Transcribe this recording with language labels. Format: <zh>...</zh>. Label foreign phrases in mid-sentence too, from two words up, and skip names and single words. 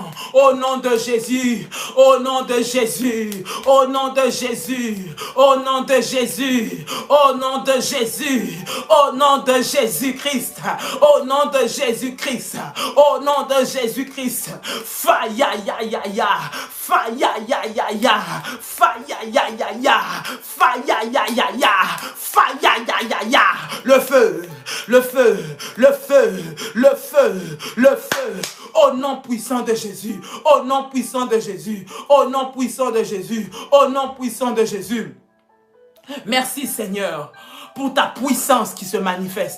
<fr>Au nom de Jésus, au nom de Jésus, au nom de Jésus, au nom de Jésus, au nom de Jésus, au nom de Jésus-Christ, au nom de Jésus-Christ, au nom de Jésus-Christ. Faya ya ya ya, faya ya ya ya, faya ya ya ya, faya ya ya ya, faya ya ya ya. Le feu, le feu, le feu, le feu, le feu. Au nom puissant de Jésus, au nom puissant de Jésus, au nom puissant de Jésus, au nom puissant de Jésus. Merci Seigneur pour ta puissance qui se manifeste.</fr>